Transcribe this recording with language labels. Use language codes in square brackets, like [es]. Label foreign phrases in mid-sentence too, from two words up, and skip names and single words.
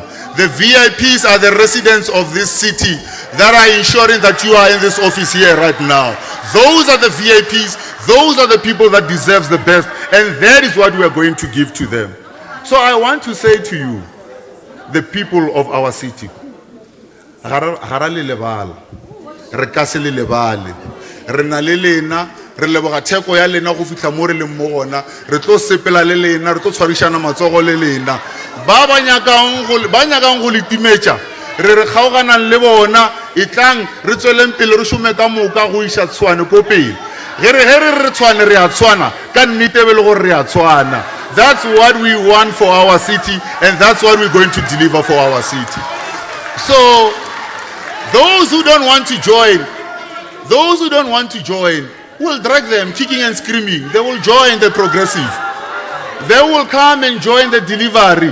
[en] The VIPs are the residents of this city that are ensuring that you are in this office here right now. Those are the VIPs, those are the people that deserve the best, and that is what we are going to give to them. So I want to say to you, the people of our city, [nso] re leboga theko ya lena go fitla mo re leng mo gona, re tlo sepela le lena, re tlo tshwarishana matsogo le lena. Ba nyakang go letimetša, re re kgaoganang le bona, itlang re tsweleng pele re šome ka moka go iša Tshwane ko pele. Ge re Tshwane re a tshwana, ka nnete be le gore re a tshwana. [en] That's what we want for our city, and that's what we're going to deliver for our city. So, those who don't want to join, we'll drag them kicking and screaming. They will join the progressive. They will come and join the delivery.